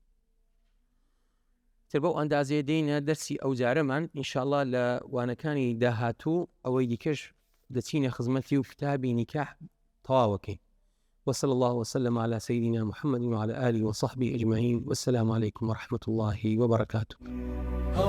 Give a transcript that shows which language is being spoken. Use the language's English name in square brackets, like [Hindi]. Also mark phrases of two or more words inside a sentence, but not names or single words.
[Central Kurdish] تر بەو ئەندازەیە دێنە دەرسی ئەو جارەمان ئینشاءالله لە وانەکانی داهاتوو ئەوەی دیکەش دەچینە خزمەتی و کتابی نیکاح تەواوەکەین. [Arabic] وصلى الله وسلم على سيدنا محمد وعلى آله وصحبه أجمعين والسلام عليكم ورحمة الله وبركاته.